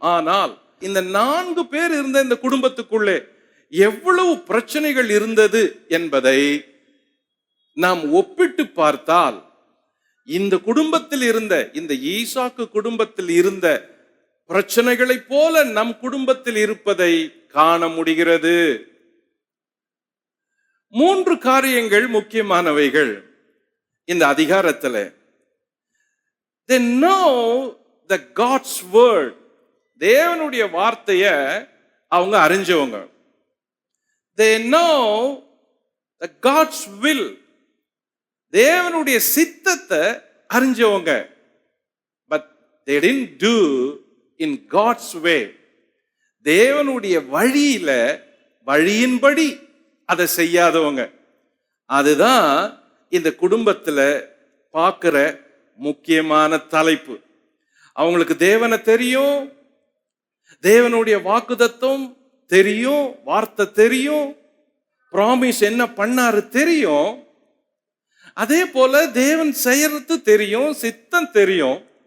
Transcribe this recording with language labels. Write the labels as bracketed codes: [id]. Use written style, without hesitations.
[ta] ஆனால் இந்த 4 பேர் இருந்த இந்த குடும்பத்துக்குள்ளே எவ்வளவு பிரச்சனைகள் இருந்தது என்பதை நாம் ஒப்பிட்டு பார்த்தால், இந்த குடும்பத்தில் இருந்த, இந்த ஈசாக்கு குடும்பத்தில் இருந்த பிரச்சனைகளை போல நம் குடும்பத்தில் இருப்பதை காண முடிகிறது. 3 காரியங்கள் முக்கியமானவைகள் இந்த அதிகாரத்தில். [en] They know the God's word [ta] தேவனுடைய வார்த்தைய அவங்க அறிஞ்சவங்க. [en] They know the God's will. [ta] தேவனுடைய சித்தத்தை அறிஞ்சவங்க. [en] But they didn't do in God's way. [ta] தேவனுடைய வழியில, வழியின்படி அதை செய்யாதவங்க. அதுதான் இந்த குடும்பத்துல பார்க்கிற முக்கியமான தலைப்பு. அவங்களுக்கு தேவனை தெரியும், தேவனுடைய வாக்குத்தத்தம் தெரியும், வார்த்தை தெரியும், ப்ராமிஸ் என்ன பண்ணாரு தெரியும், அதே போல தேவன் செய்யறது தெரியும், சித்தம் தெரியும்.